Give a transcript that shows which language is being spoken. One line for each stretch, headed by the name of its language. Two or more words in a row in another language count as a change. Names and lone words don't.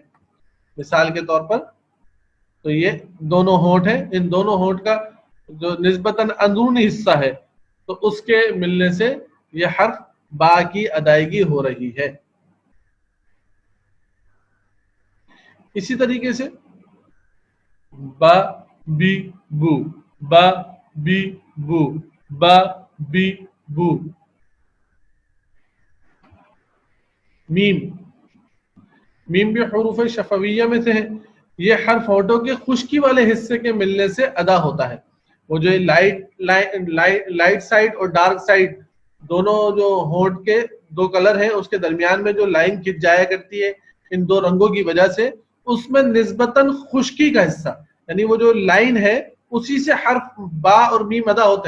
Urdu: مثال کے طور پر تو یہ دونوں ہونٹ ہیں، ان دونوں ہونٹ کا جو نسبتاً اندرونی حصہ ہے تو اس کے ملنے سے یہ حرف با کی ادائیگی ہو رہی ہے. اسی طریقے سے با بی بو، با بی بو، با بی بو. میم، میم بھی حروف شفویہ میں سے ہے. یہ حرف ہونٹوں کے خشکی والے حصے کے ملنے سے ادا ہوتا ہے. وہ جو
English: light side
Urdu: اور
English: dark side
Urdu: دونوں جو ہونٹ کے دو کلر ہیں اس کے درمیان میں جو لائن کھنچ جایا کرتی ہے ان دو رنگوں کی وجہ سے، اس میں نسبتاً خشکی کا حصہ یعنی وہ جو لائن ہے اسی سے حرف با اور میم ادا ہوتے ہیں.